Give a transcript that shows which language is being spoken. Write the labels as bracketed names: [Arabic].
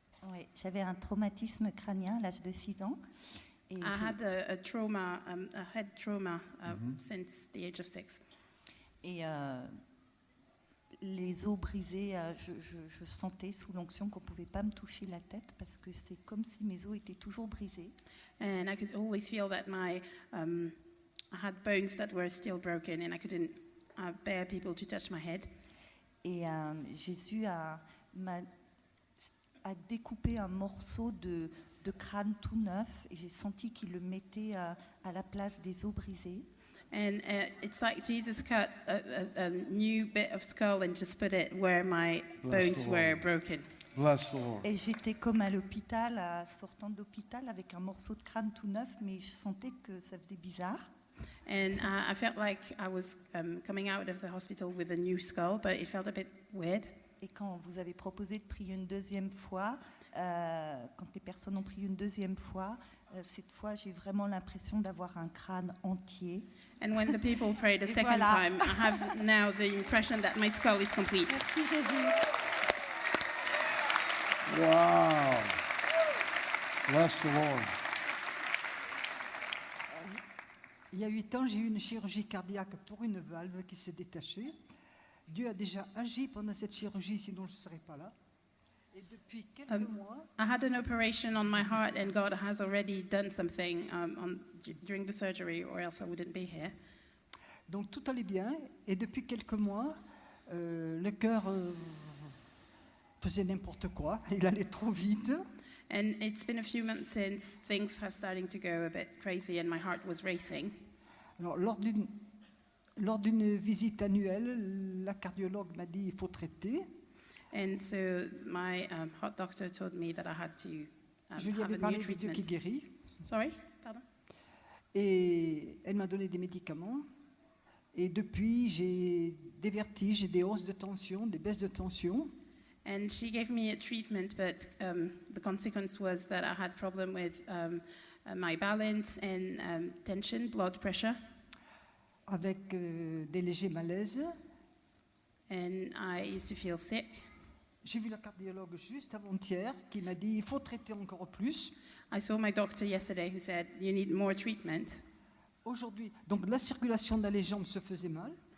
[French] Oui, j'avais un traumatisme crânien à l'âge de 6 ans. Et [English] I had a trauma, a head trauma since the age of 6. [French] Et les os brisés, je sentais sous l'onction qu'on ne pouvait pas me toucher la tête parce que c'est comme si mes os étaient toujours brisés. [English] And I could always feel that I had bones that were still broken and I couldn't bear people to touch my head. [French] Et Jésus a découpé un morceau de crâne tout neuf et j'ai senti qu'il le mettait à la place des os brisés. [English] And it's like Jesus cut a new bit of skull and just put it where my bones were broken. Bless the Lord. [French] Et j'étais comme à l'hôpital, sortant d'hôpital avec un morceau de crâne tout neuf, mais je sentais que ça faisait bizarre. [English] And I felt like I was coming out of the hospital with a new skull, but it felt a bit weird. [French] Et quand vous avez proposé de prier une deuxième fois, quand les personnes ont prié une deuxième fois, cette fois j'ai vraiment l'impression d'avoir un crâne entier. [English] And when the people prayed a [French] Et [English] second [French] voilà. [English] time, I have now the impression that my skull is complete. [French] Merci Jésus. [English] Wow. Bless the Lord. [French] Il y a 8 ans, j'ai eu une chirurgie cardiaque pour une valve qui s'est détachée. Dieu a déjà agi pendant cette chirurgie, sinon je ne serais pas là. Et depuis quelques mois, [English] I had an operation on my heart, and God has already done something during the surgery, or else I wouldn't be here. [French] donc tout allait bien. Et depuis quelques mois, le cœur faisait n'importe quoi. Il allait trop vite. [English] And it's been a few months since things have starting to go a bit crazy, and my heart was racing. [French] Alors, lors d'une visite annuelle, la cardiologue m'a dit il faut traiter. [English] And so my heart doctor told me that I had to [French] Je lui [English] have [French] avais [English] a [French] parlé [English] new [French] de Dieu qui [English] treatment. [French] guérit. [English] Sorry, pardon. [French] Et elle m'a donné des médicaments. Et depuis, j'ai des vertiges, j'ai des hausses de tension, des baisses de tension. [English] And she gave me a treatment, but the consequence was that I had problem with my balance and tension, blood pressure. [French] Avec des légers malaises. [English] And I used to feel sick. [French] J'ai vu la cardiologue juste avant-hier qui m'a dit il faut traiter encore plus. [English] I saw my doctor yesterday who said you need more treatment. [French] Aujourd'hui, donc la circulation dans les jambes se faisait mal.